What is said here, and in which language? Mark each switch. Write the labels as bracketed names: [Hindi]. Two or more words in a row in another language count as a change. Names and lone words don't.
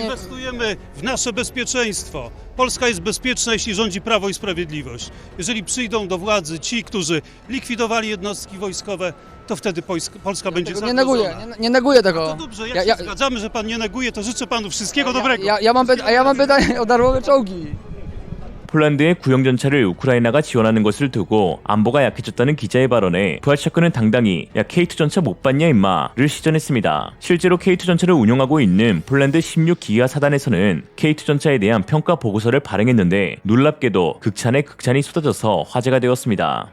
[Polish] Inwestujemy w nasze bezpieczeństwo. Polska jest bezpieczna, jeśli rządzi Prawo i Sprawiedliwość. Jeżeli przyjdą do władzy ci, którzy likwidowali jednostki wojskowe, to wtedy Polska będzie Tego nie zagrożona. neguję, nie neguję tego. To dobrze, jak się zgadzamy, że pan nie neguje, to życzę panu wszystkiego dobrego. Ja mam pytanie o darmowe czołgi. [Korean] 폴란드의 구형 전차를 우크라이나가 지원하는 것을 두고 안보가 약해졌다는 기자의 발언에 부하체크는 당당히 야 K2 전차 못 봤냐 임마를 시전했습니다. 실제로 K2 전차를 운용하고 있는 폴란드 16기가 사단에서는 K2 전차에 대한 평가 보고서를 발행했는데 놀랍게도 극찬에 극찬이 쏟아져서 화제가 되었습니다.